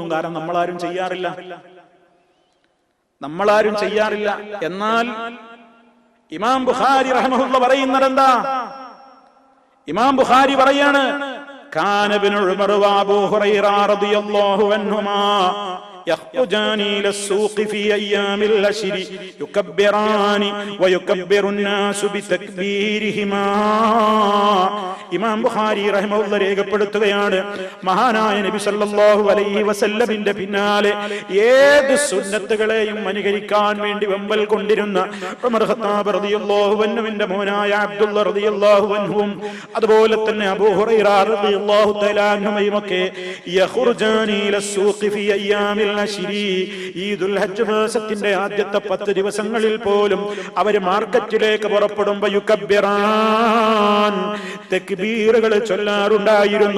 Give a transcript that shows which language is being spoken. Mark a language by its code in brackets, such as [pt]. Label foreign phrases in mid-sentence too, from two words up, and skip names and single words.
[ml] കാരണം നമ്മളാരും ചെയ്യാറില്ല. എന്നാൽ ഇമാം ബുഖാരി റഹ്മഹുല്ലാഹ് പറയുന്നത് എന്താ? ഇമാം ബുഖാരി പറയാണ്, [ar] كان ابن عمر وأبو هريرة رضي الله عنهما يخرجان إلى السوق في أيام العشر يكبران ويكبر الناس بتكبيرهما. [ml] ഇമാം ബുഖാരി റഹിമഹുല്ലാഹ് രേഖപ്പെടുത്തുകയാണ്, മഹാനായ നബി [ar] صلى الله عليه وسلم [ml] പിന്നാലെ ഏത് സുന്നത്തുകളെയും അനുകരിക്കാൻ വേണ്ടി വെമ്പൽ കൊണ്ടിരുന്ന ഉമർ ഖത്താബ് [ar] رضي الله عنه [ml] മോനായ അബ്ദുള്ള [ar] رضي الله عنه [ml] അതുപോലെ തന്നെ അബൂ ഹുറൈറ [ar] رضي الله تعالى عنهم يخرجان إلى السوق في أيام العشر, [ml] ഈ ദുൽഹജ്ജ് മാസത്തിന്റെ ആദ്യത്തെ 10 ദിവസങ്ങളിൽ പോലും അവര് മാർക്കറ്റിലേക്ക് പുറപ്പെടുമ്പോൾ യുകബ്ബിറാൻ, തക്ബീറുകൾ ചൊല്ലാറുണ്ടായിരുന്നു.